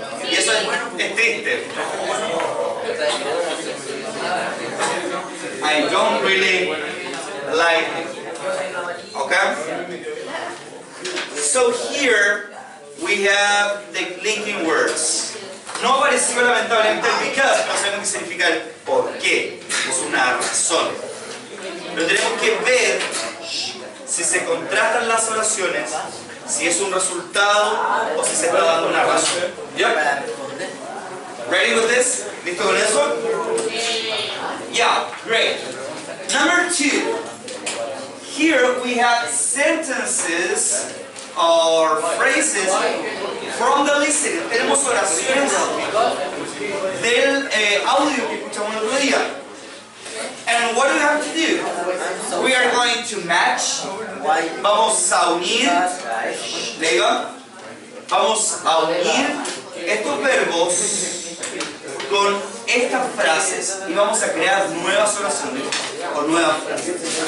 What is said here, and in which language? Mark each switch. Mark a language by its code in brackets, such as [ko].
[es] Y eso es triste. [en] I don't really like him. Okay? So here we have the linking words. [es] No apareció lamentablemente el because, no sabemos qué significa el por qué. Es una razón. Pero tenemos que ver si se contrastan las oraciones, si es un resultado o si se está dando una razón. [en] Yep. Ready with this? [es] ¿Listo con eso? [en] Yeah, great. Number 2. Here we have sentences or phrases from the listening. [es] Tenemos oraciones del audio que escuchamos el otro día. [en] And what do we have to do? We are going to match. [es] Vamos a unir. Diga. Vamos a unir estos verbos con estas frases y vamos a crear nuevas oraciones o nuevas frases.